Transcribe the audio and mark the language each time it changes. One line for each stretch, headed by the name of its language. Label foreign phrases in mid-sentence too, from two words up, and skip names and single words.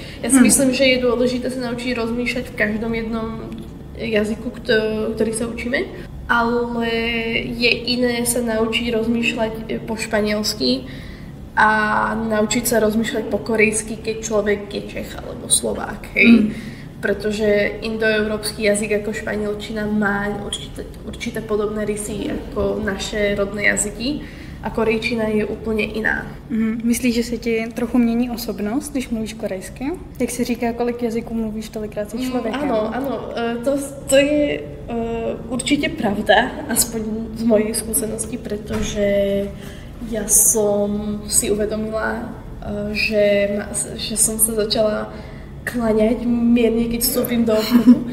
Slovak: Ja si myslím, že je dôležité sa naučiť rozmýšľať v každom jednom jazyku, ktorý sa učíme, ale je iné sa naučiť rozmýšľať po španielsky a naučiť sa rozmýšľať po korejsky, keď človek je Čech alebo Slovák. Hej? Pretože indoeurópsky jazyk ako španielčina má určité podobné rysy ako naše rodné jazyky.
Czech: A korejčina je úplně jiná. Myslíš, že se ti trochu mění osobnost, když mluvíš korejsky? Jak se říká, kolik jazyků mluvíš, tolikrát si člověkem?
Slovak: Áno, to je určite pravda, aspoň z mojej skúsenosti, pretože ja som si uvedomila, že som sa začala kláňať mierne, keď vstúpim do obchodu.